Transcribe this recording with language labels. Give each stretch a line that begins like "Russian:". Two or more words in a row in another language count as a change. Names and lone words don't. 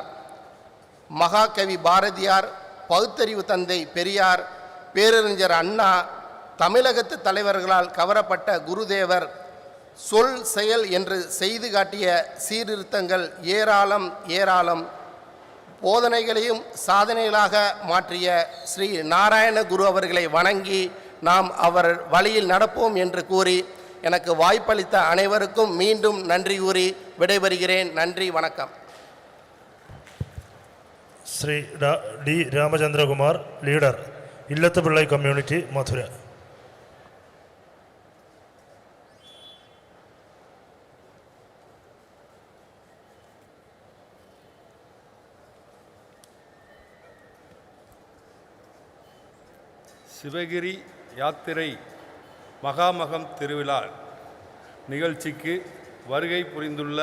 Tamil: மகாகவி பாரதியார், பகுத்தறிவு தந்தை பெரியார், பேரறிஞர் அண்ணா, தமிழகத்து தலைவர்களால் கவரப்பட்ட குருதேவர் சொல் செயல் என்று செய்து காட்டிய சீர்திருத்தங்கள் ஏராளம் ஏராளம். போதனைகளையும் சாதனைகளாக மாற்றிய ஸ்ரீ நாராயண குரு அவர்களை வணங்கி நாம் அவர் வழியில் நடப்போம் என்று கூறி எனக்கு வாய்ப்பளித்த அனைவருக்கும் மீண்டும் நன்றி கூறி விடைபெறுகிறேன். நன்றி, வணக்கம்.
Malayalam: ശ്രീ ഡി രാമചന്ദ്രകുമാർ, ലീഡർ, ഇല്ലത്തുപിള്ളൈ കമ്മ്യൂണിറ്റി, മധുര.
Tamil: சிவகிரி யாத்திரை மகாமகம் திருவிழா நிகழ்ச்சிக்கு வருகை புரிந்துள்ள